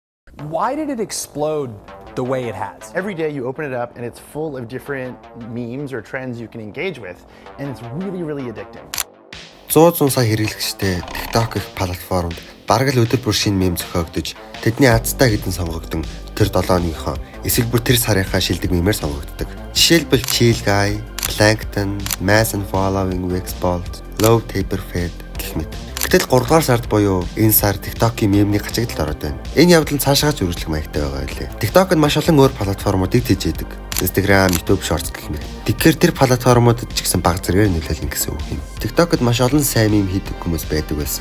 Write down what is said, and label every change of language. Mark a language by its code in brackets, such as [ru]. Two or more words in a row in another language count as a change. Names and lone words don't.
[en] Why did it explode the way it has? Every day you open it up and it's full of different memes or trends you can engage with, and it's really, really addicting. [mn] 100 сая хэрэглэгчтэй TikTok гэх платформд бараг л өдөр бүр шинэ мем зохиогдож, тэдний азтай хэдэн сонгогдсон тэр 7 өдрийнхөө эсвэл бүр тэр сарынхаа шилдэг мемээр сонгогддог. Жишээлбэл Chill Guy, Plankton, Mass and Following, Wexbolt, Low Taper Fed гэх мэт. Гэтэл 3 дугаар сард буюу энэ сар TikTok-ийн мемний гачигдалд ороод байна. Энэ явдал нь цаашаа зөрүүлэх маягтай байгаа байлээ. TikTok нь маш олон өөр платформуудыг тэжээдэг. Instagram, YouTube Shorts гэх мэт. Тэгэхээр тэр платформуудад ч гэсэн баг зэрэгээр нөлөөлнө гэсэн үг юм. TikTok-д маш олон сайн мем хийдэг хүмүүс байдаг байсан.